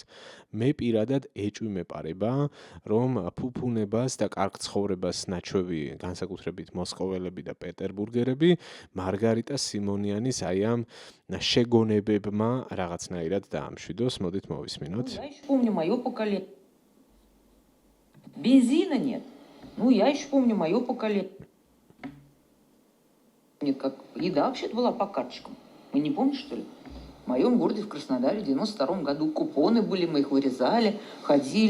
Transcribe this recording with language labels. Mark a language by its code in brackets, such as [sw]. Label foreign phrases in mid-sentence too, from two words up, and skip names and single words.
[ka] მე პირადად ეჭვი მეპარება, რომ ფუფუნებას და კარგ ცხოვრებას ნაჩვევი, განსაკუთრებით მოსკოველები და პეტერბურგერები, მარგარიტა სიმონიანის აი ამ შეგონებებმა რაღაცნაირად დაამშვიდოს. მოდით მოვისმინოთ. [ru] Я еще помню мое поколение. Бензина нет. Я еще помню мое поколение. Как еда вообще-то была по карточкам. Вы не помните, что ли? В моем городе, в Краснодаре, в 92 году купоны были, мы их вырезали, ходили.